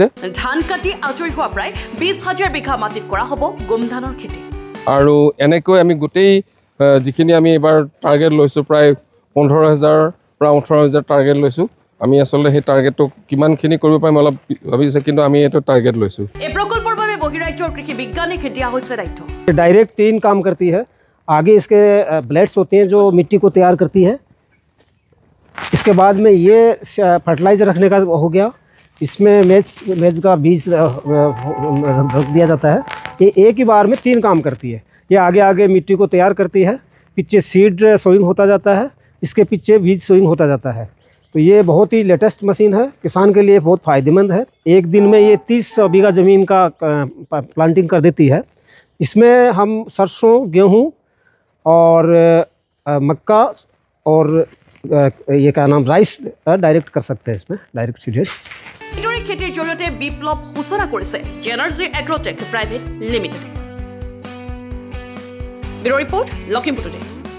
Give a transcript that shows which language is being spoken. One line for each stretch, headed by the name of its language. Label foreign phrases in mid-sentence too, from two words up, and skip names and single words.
Assamese: ধান কাটি আজৰি হোৱা প্ৰায় 20,000 বিঘা মাটিত কৰা হ'ব গোমধানৰ খেতি। আৰু এনেকৈ আমি গোটেই যিখিনি আমি এইবাৰ টাৰ্গেট লৈছোঁ প্ৰায় 15,000 পৰা 18,000 টাৰ্গেট লৈছোঁ। আমি আচলতে সেই টাৰ্গেটটো কিমানখিনি কৰিব পাৰিম অলপ ভাবিছে, কিন্তু আমি এইটো টাৰ্গেট লৈছোঁ। এই প্ৰকল্পৰ বাবে বহিৰাজ্যৰ কৃষি বিজ্ঞানীক দিয়া হৈছে দায়িত্ব।
Hindi: डायरेक्ट 3 काम करती है। आगे इसके ब्लेड्स होते हैं जो मिट्टी को तैयार करती है। इसके बाद में ये फर्टिलाइज़र रखने का हो गया। इसमें मेज का बीज रख दिया जाता है। ये एक ही बार में 3 काम करती है। ये आगे आगे मिट्टी को तैयार करती है, पीछे
English: seed sowing
Hindi: होता जाता है, इसके पीछे बीज सोइंग होता जाता है। तो ये बहुत ही
English: latest machine
Hindi: है, किसान के लिए बहुत फ़ायदेमंद है। एक दिन में ये 30 बीघा ज़मीन का प्लांटिंग कर देती है। इसमें हम सरसों, गेहूँ और मक्का और ये क्या नाम राइस डायरेक्ट कर सकते हैं इसमें
English: direct seeded.
Assamese: এইদৰে খেতিৰ জৰিয়তে বিপ্লৱ সূচনা কৰিছে জেনাৰ্জি এগ্ৰটেক প্ৰাইভেট লিমিটেড।
English: bureau report
Assamese: লখিমপুৰ টুডে।